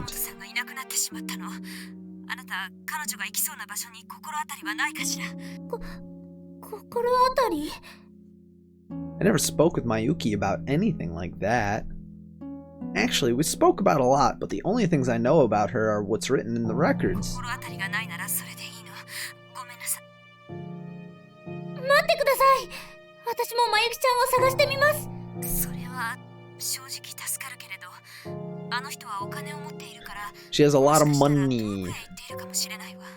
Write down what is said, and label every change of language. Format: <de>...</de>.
<ja>本さんがいなくなってしまったの。あなた、彼女が行きそうな場所に心当たりはないかしら。心当たり？</ja> <en>I never spoke with Mayuki about anything like that. Actually, we spoke about a lot, but the only things I know about her are what's written in the records.</en> <ja>心当たりがないならそれでいいの。ごめんなさい。待ってください。私もまゆきちゃんを探してみます。それは正直助かるけれど、あの人はお金を持っているから、</ja> <en>She has a lot of</en> <ja>もしかしたら</ja> <en>money.</en> <ja>遠くへ行っているかもしれないわ。</ja>